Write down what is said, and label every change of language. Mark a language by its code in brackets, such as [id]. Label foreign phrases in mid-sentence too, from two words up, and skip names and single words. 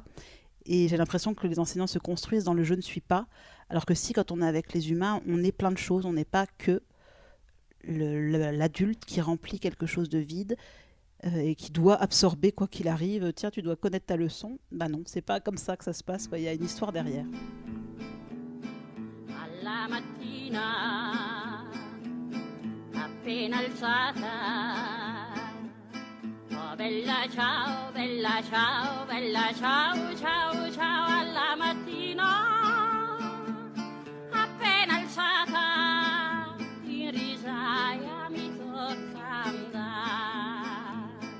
[fr] Et j'ai l'impression que les enseignants se construisent dans le « je ne suis pas », alors que si, quand on est avec les humains, on est plein de choses, on n'est pas que l'adulte qui remplit quelque chose de vide et qui doit absorber quoi qu'il arrive. Tiens, tu dois connaître ta leçon. Ben non, c'est pas comme ça que ça se passe. Il y a une histoire derrière. [it] Alla mattina, appena alzata, oh bella ciao, bella ciao, bella ciao, ciao, ciao. Alla mattina, appena alzata, in risaia mi tocca andare.